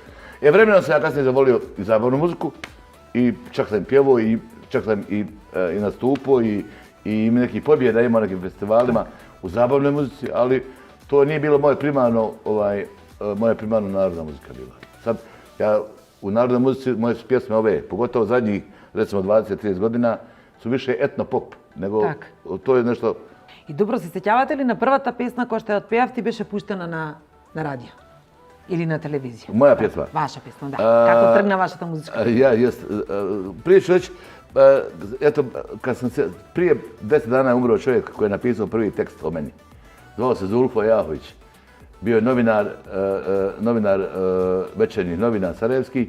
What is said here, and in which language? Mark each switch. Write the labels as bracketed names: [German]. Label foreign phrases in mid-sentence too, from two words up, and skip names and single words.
[Bosnian] Vremenom sam ja kasnije zavolio i zabavnu muziku i čak sam pjevao i čak sam i nastupao i nekih pobjeda imao na nekim festivalima u zabavnoj muzici, ali to nije bilo moje primarno narodna muzika bila. Sad, ja u narodnoj muzici moje su pjesme ove, pogotovo zadnjih, recimo 20-30 godina, su više etno-pop, nego to je nešto... [Macedonian] И добро се сеќавате ли на првата песна која што ја отпеавте беше пуштена на радио? [Bosnian] Ili na televiziju? Moja pjesma. Vaša pjesma, da. Kako trgna vašата muzička? Ja, jest. Prije ću reći, eto, prije 10 dana je umro čovjek koji je napisao prvi tekst o meni. Zvao se Zulfo Jahović. Bio je novinar večernji novina sarajevski.